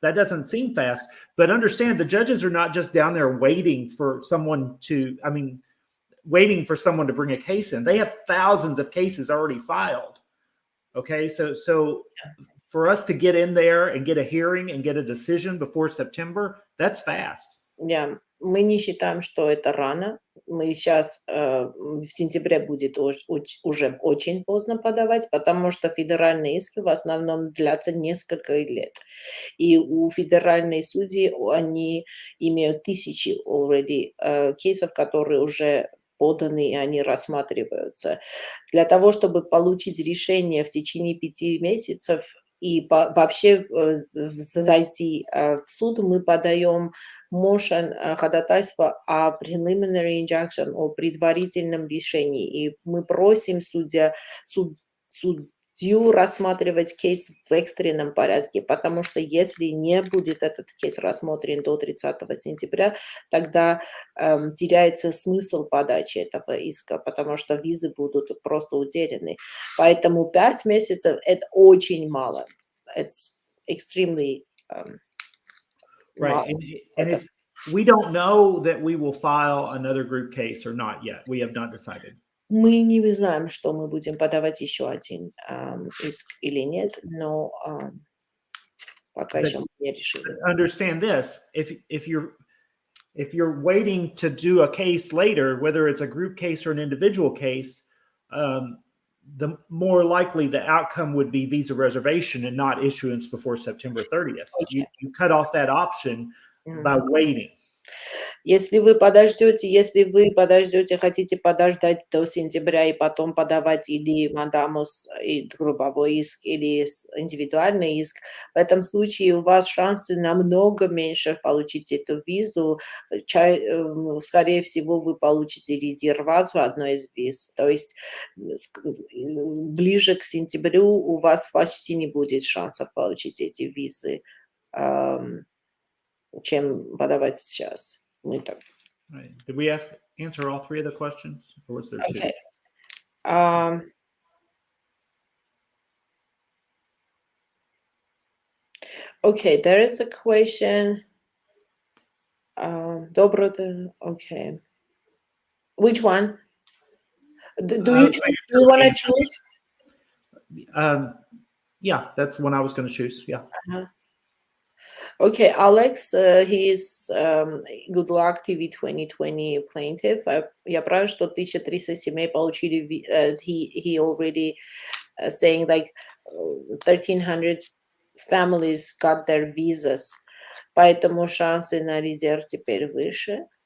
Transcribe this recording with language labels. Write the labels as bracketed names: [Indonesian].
[English] That doesn't seem fast, but understand the judges are not just down there waiting for someone to bring a case in. They have thousands of cases already filed. Okay, so for us to get in there and get a hearing and get a decision before September, that's fast. [Russian] Yeah, мы не считаем, что это рано. Мы сейчас в сентябре будет уже очень поздно подавать, потому что федеральные иски в основном длятся несколько лет. И у федеральной судьи они имеют тысячи already кейсов, которые уже поданы, и они рассматриваются. Для того, чтобы получить решение в течение 5 месяцев и вообще зайти в суд, мы подаем ходатайство о preliminary injunction, о предварительном решении. И мы просим судью рассматривать кейс в экстренном порядке, потому что если не будет этот кейс рассмотрен до 30 сентября, тогда теряется смысл подачи этого иска, потому что визы будут просто утеряны. Поэтому 5 месяцев – это очень мало. [English] It's extremely right. And if we don't know that we will file another group case or not yet, we have not decided. [Russian] Мы не знаем, что мы будем подавать еще один иск или нет, но пока еще мы не решили. [English] Understand this: if you're waiting to do a case later, whether it's a group case or an individual case, the more likely the outcome would be visa reservation and not issuance before September 30th. Okay. You cut off that option by waiting. [Russian] Если вы подождете, хотите подождать до сентября и потом подавать или мандамус, и групповой иск, или индивидуальный иск, в этом случае у вас шансы намного меньше получить эту визу. Скорее всего, вы получите резервацию одной из виз. То есть ближе к сентябрю у вас почти не будет шансов получить эти визы, чем подавать сейчас. [English] Right. Did we answer all 3 of the questions, or was there 2? Okay. Okay, there is a question. Okay. Which one? Do you want to choose? Yeah, that's the one I was going to choose. Yeah. Uh-huh. Okay, Alex, he is Good Luck TV 2020 plaintiff. [Russian] Я правильно, что 1300 семей получили, [English] he already saying like 1300 families got their visas, [Russian] поэтому шансы на резерв теперь выше.